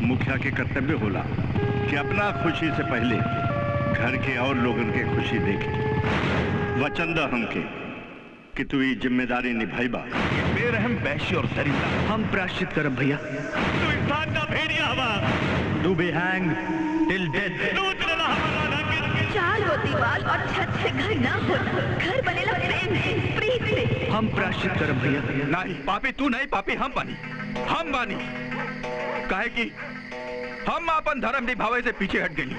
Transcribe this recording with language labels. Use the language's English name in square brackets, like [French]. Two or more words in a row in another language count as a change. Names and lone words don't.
[Bhojpuri] मुखिया के कर्तव्य होला कि अपना खुशी से पहले घर के और लोगन के खुशी देखे। वचन द हमके कि तू ये जिम्मेदारी निभाईबा। बेरहम वैश्य और दरिंदा हम प्रायश्चित करब भैया। तू इंसान का भेड़िया हवा। [English] to be hang till death. [Bhojpuri] चार हो दीवार और छत से घर ना हो, घर बनेला प्रेम से, प्रीत से। हम प्रायश्चित करब भैया। नहीं पापी तू नहीं, पापी हम बानी, हम बानी। काहे कि हम अपन धर्म निभावे से पीछे हट गई।